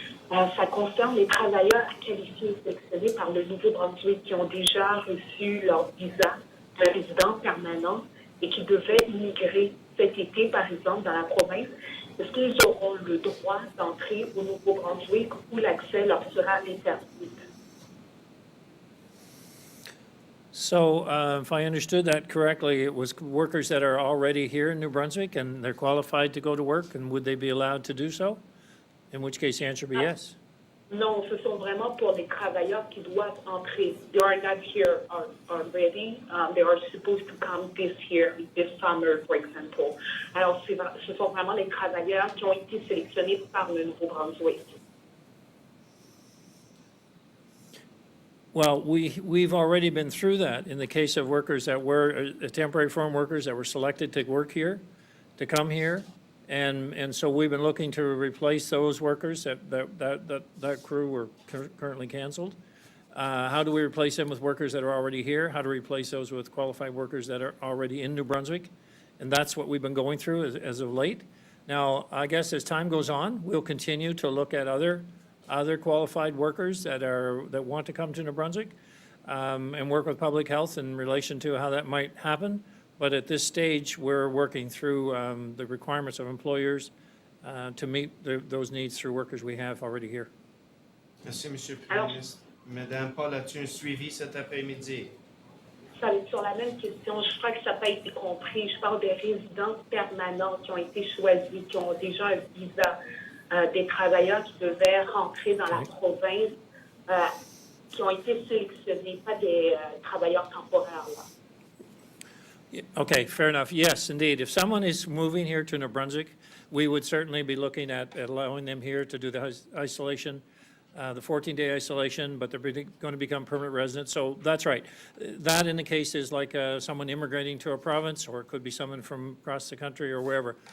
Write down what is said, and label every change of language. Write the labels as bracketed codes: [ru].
[fr] Ça concerne les travailleurs qualifiés sélectionnés par le Nouveau-Brunswick qui ont déjà reçu leur visa de résidence permanent et qui devaient immigrer cet été, par exemple, dans la province. Est-ce qu'ils auront le droit d'entrer au Nouveau-Brunswick ou l'accès leur sera interdit? [en] So if I understood that correctly, it was workers that are already here in New Brunswick and they're qualified to go to work, and would they be allowed to do so? In which case the answer would be yes. [fr] Non, ce sont vraiment pour les travailleurs qui doivent entrer. [en] They are not here already. They are supposed to come this summer, for example. [fr] Alors, ce sont vraiment les travailleurs qui ont été sélectionnés par le Nouveau-Brunswick. [en] Well, we've already been through that in the case of workers that were temporary foreign workers that were selected to work here, to come here. And so we've been looking to replace those workers that crew were currently canceled. How do we replace them with workers that are already here? How to replace those with qualified workers that are already in New Brunswick? And that's what we've been going through as of late. Now, I guess as time goes on, we'll continue to look at other qualified workers that want to come to New Brunswick and work with public health in relation to how that might happen. But at this stage, we're working through the requirements of employers to meet those needs through workers we have already here. [fr] Merci, Monsieur le Premier ministre. Madame Paul, as-tu un suivi cet après-midi? Ça va être sur la même question. Je crois que ça n'a pas été compris. Je parle des résidences permanentes qui ont été choisies, qui ont déjà un visa, des travailleurs qui devaient rentrer dans la province, qui ont été sélectionnés, pas des travailleurs temporaires. Là. [en] Okay, fair enough. Yes, indeed. If someone is moving here to New Brunswick, we would certainly be looking at allowing them here to do the isolation, the 14-day isolation, but they're going to become permanent residents. So that's right. That in the case is like someone immigrating to a province, or it could be someone from across the country or wherever.